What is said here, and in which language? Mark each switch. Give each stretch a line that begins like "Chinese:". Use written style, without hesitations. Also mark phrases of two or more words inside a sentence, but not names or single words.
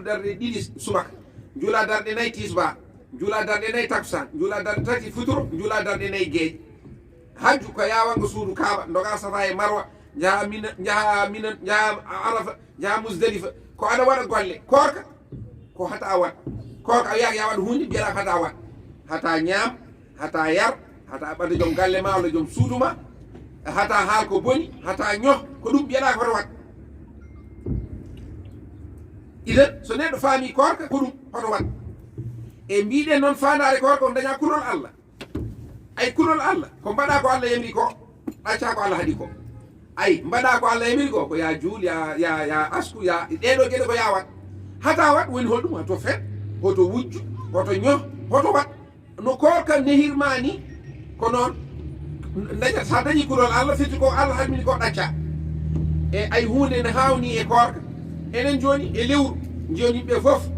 Fula: darɗe ɗiɗi subaka juula darɗe nayyi tisba juula darɗe nayyi takusan juula darɗe tati futuro juula darɗe nayyi gueeƴe hajju ko yawanga suudu kaaba doga safa e marwa jaha mina jaha arafa jaha musdalifa ko aɗa waɗa golle korka ko hata wat korka a wiyaka ya waɗa hunde mbiyaɗa ko hata wat hata ñaam hata yar hata ɓadda joom galle ma walla joom suudu ma hata haal ko boni hata ñoh ko ɗum mbiyaɗa ko hoto wat idan so neɗɗo faami korka ko ɗum hoto wat e mbiɗen noon fandare korka on daña kulol Allah ay kulol Allah ko mbaɗa ko Allah yamiri ko ɗacca ko Allah haaɗi ko ay mbaɗa ko Allah yamiri ko ya juul ya asku ya ɗeɗo gueɗe ko ya wat hata wat woni holɗum hoto fet hoto wujju hoto ñoh hoto wat no korka nehirma ni ko noon dañat sa dañi kulol Allah firti ko Allah haɗmini ko ɗacca e ay hunde ne hawni e korka enen joni e lewru joni ɓe foof